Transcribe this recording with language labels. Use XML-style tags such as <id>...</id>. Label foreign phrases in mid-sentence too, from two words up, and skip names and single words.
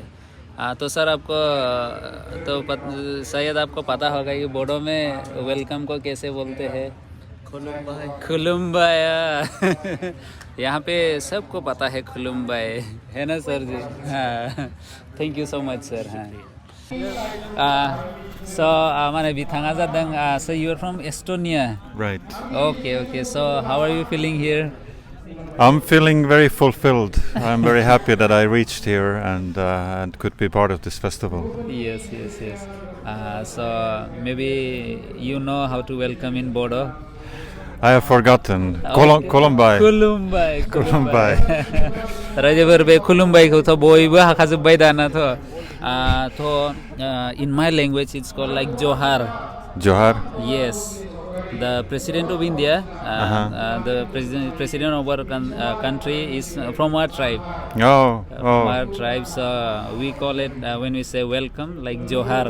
<hi>तो सर आपको तो शायद आपको पता होगा कि बोडो में वेलकम को कैसे बोलते हैं?</hi> <brx>खुलुम्बाय।</brx> <hi>यहाँ पे सबको पता है खुलुम्बाय, है ना सर जी?</hi> <en>हाँ, thank you so much sir. हाँ, So</en> <brx>माने बिथाङा जादों</brx> <en>so you are from Estonia. Right. Okay. So how are you feeling here? I'm feeling very fulfilled. I'm very happy that I reached here and could be part of this festival. Yes. So maybe you know how to welcome in Bodo. I have forgotten. Okay. Kolumbai. Kulumbai.</en> <brx>रायजोफोर बे खुलुमबायखौथ' बयबो हाखाजोब्बाय दानाथ'</brx> <en>in my language it's called like Johar. Johar. Yes. The president of India, the president of our country is from our tribe. Oh. From our tribe, so we call it when we say welcome, like Johar.</en>